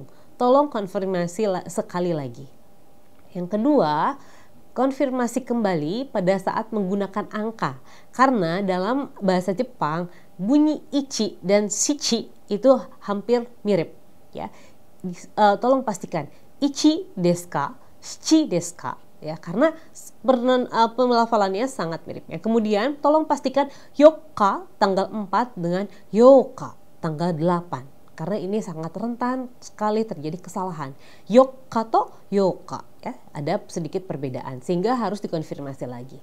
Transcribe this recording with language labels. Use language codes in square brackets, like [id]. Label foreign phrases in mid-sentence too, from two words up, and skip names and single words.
[id] Tolong konfirmasi sekali lagi. Yang kedua, konfirmasi kembali pada saat menggunakan angka. Karena dalam bahasa Jepang, bunyi ichi dan shichi itu hampir mirip, ya. Tolong pastikan [ja] いちですか、しちですか, [id] ya, karena pelafalannya sangat mirip. Ya. Kemudian tolong pastikan yoka tanggal 4 dengan yoka tanggal 8. Karena ini sangat rentan sekali terjadi kesalahan. [ja] 四日と八日, [id] ya, ada sedikit perbedaan sehingga harus dikonfirmasi lagi.